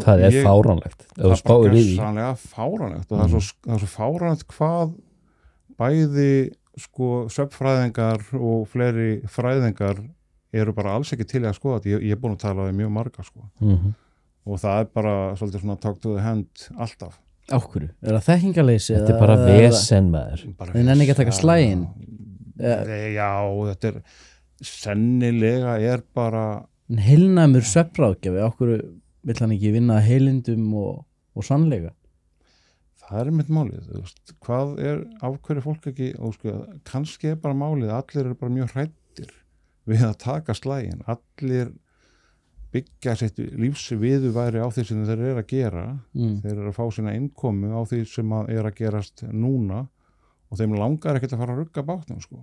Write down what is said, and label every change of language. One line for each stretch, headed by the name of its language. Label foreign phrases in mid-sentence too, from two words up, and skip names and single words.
Icelandic: það er fáránlegt það er bara sannlega fáránlegt og það er svo fáránlegt hvað bæði svefnfræðingar og fleiri fræðingar eru bara alls ekki til að skoða þetta ég er búin að tala við mjög marga og það er bara svolítið svona
English: talk to the hand
Icelandic: alltaf Á hverju? Það þekkingarleysi? Þetta bara vesen maður. Þið nenni ekki að taka slaginn? Já, þetta sennilega bara heilnæmur svefnráðgjafi, á hverju vill hann ekki vinna heilindum og sannleika? Það mitt málið, þú veist, hvað af hverju fólk ekki, og sko, kannski bara málið, allir bara mjög hræddir við að taka slaginn, allir byggja sitt lífsviðurværi á því sem þeir að gera, þeir að fá sína innkomu á því sem að að gerast núna og þeim langar ekkert að fara að rugga bátnum, sko.